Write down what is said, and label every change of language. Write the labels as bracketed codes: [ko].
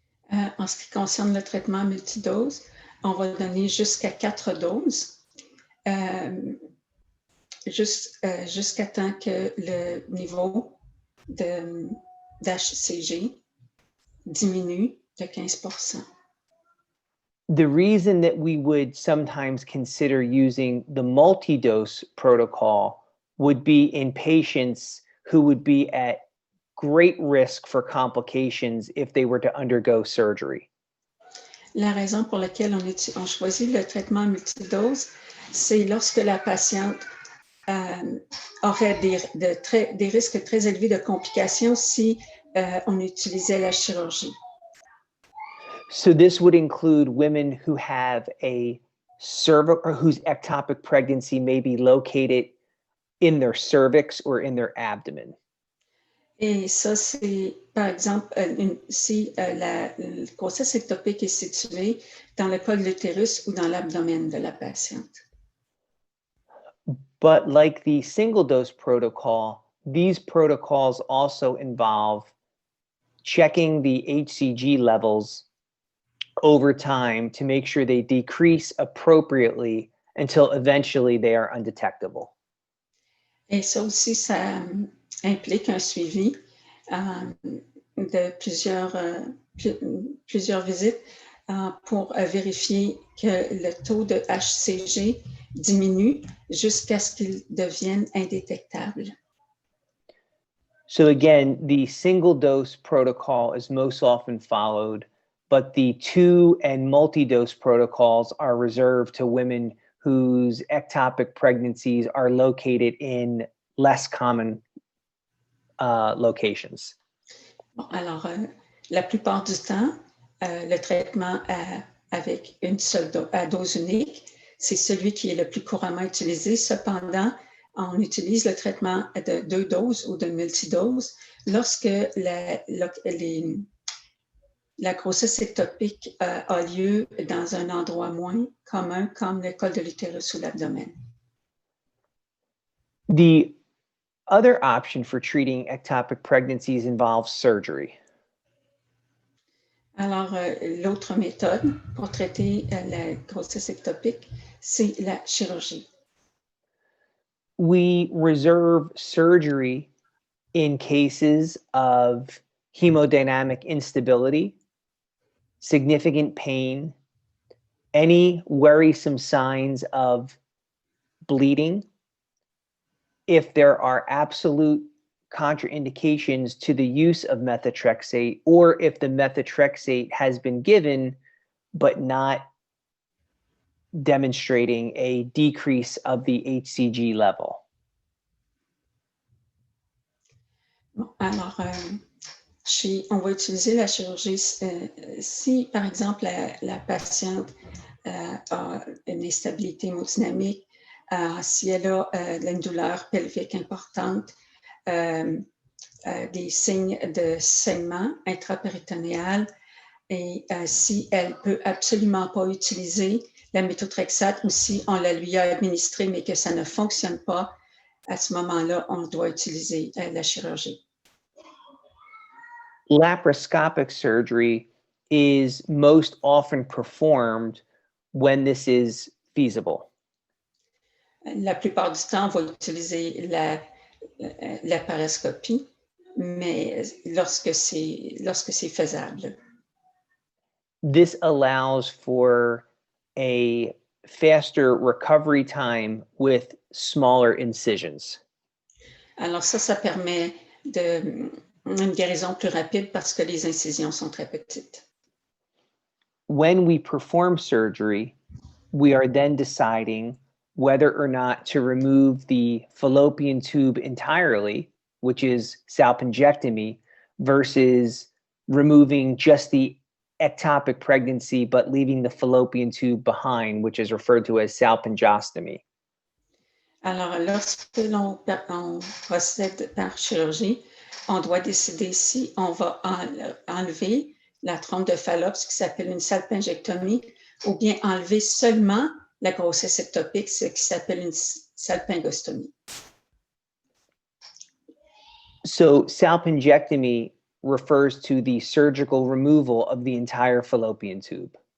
[fr] En ce qui concerne le traitement multidose, on va donner jusqu'à 4 doses, jusqu'à temps que le niveau d'HCG diminue de 15%. [en] The reason that we would sometimes consider using the multi-dose protocol would be in patients who would be at great risk for complications if they were to undergo surgery. [fr] La raison pour laquelle on choisit le traitement multidose, c'est lorsque la patiente aurait des risques très élevés de complications si on utilisait la chirurgie. [en] So this would include women who have a cervix or whose ectopic pregnancy may be located in their cervix or in their abdomen. [fr] Et ça, c'est, par exemple, si la grossesse ectopique est située dans le col de l'utérus ou dans l'abdomen de la patiente. [en] But like the single dose protocol, these protocols also involve checking the HCG levels over time to make sure they decrease appropriately until eventually they are undetectable. [fr] Et ça aussi, ça implique un suivi de plusieurs visites pour vérifier que le taux de HCG diminue jusqu'à ce qu'il devienne indétectable. [en] So again, the single dose protocol is most often followed, but the 2 and multi-dose protocols are reserved to women whose ectopic pregnancies are located in less common locations. [fr] Bon, alors, la plupart du temps, le traitement avec une seule dose unique, c'est celui qui est le plus couramment utilisé. Cependant, on utilise le traitement de 2 doses ou de multidoses lorsque la grossesse ectopique a lieu dans un endroit moins commun comme le col de l'utérus ou l'abdomen. [en] The other option for treating ectopic pregnancies involves surgery. [fr] Alors, l'autre méthode pour traiter la grossesse ectopique, c'est la chirurgie. [en] We reserve surgery in cases of hemodynamic instability, significant pain, any worrisome signs of bleeding, if there are absolute contraindications to the use of methotrexate, or if the methotrexate has been given but not demonstrating a decrease of the HCG level. [fr] Bon, alors, on va utiliser la chirurgie si, par exemple, la patiente a une instabilité hémodynamique, si elle a une douleur pelvique importante, des signes de saignement intrapéritonéal, et si elle ne peut absolument pas utiliser la méthotrexate ou si on la lui a administrée mais que ça ne fonctionne pas, à ce moment-là, on doit utiliser la chirurgie. [en] Laparoscopic surgery is most often performed when this is feasible. [fr] La plupart du temps, on va utiliser la paroscopie, mais lorsque c'est faisable. [en] This allows for a faster recovery time with smaller incisions. [fr] Alors ça permet une guérison plus rapide parce que les incisions sont très petites. [en] When we perform surgery, we are then deciding whether or not to remove the fallopian tube entirely, which is salpingectomy, versus removing just the ectopic pregnancy but leaving the fallopian tube behind, which is referred to as salpingostomy. [fr] Alors, lorsque l'on procède par chirurgie, on doit décider si on va enlever la trompe de Fallope, ce qui s'appelle une salpingectomie, ou bien enlever seulement la grossesse ectopique, ce qui s'appelle une salpingostomie. [en] So salpingectomy refers to the surgical removal of the entire fallopian tube.